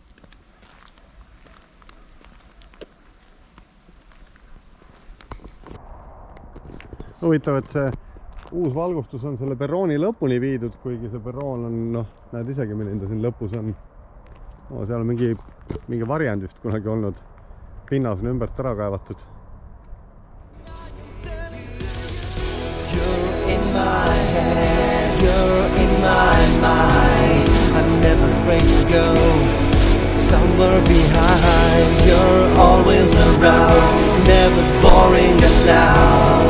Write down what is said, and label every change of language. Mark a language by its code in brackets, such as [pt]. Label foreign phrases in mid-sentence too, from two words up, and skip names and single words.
[et] Huvitav, et see uus valgustus on selle perrooni lõpuni viidud, kuigi see perroon on, noh, näed isegi, milline ta siin lõpus on. No, seal on mingi variant vist kunagi olnud. Pinnas on ümbert ära kaevatud. [en] You're in my mind. I'm never afraid to go somewhere behind. You're always around, never boring and loud.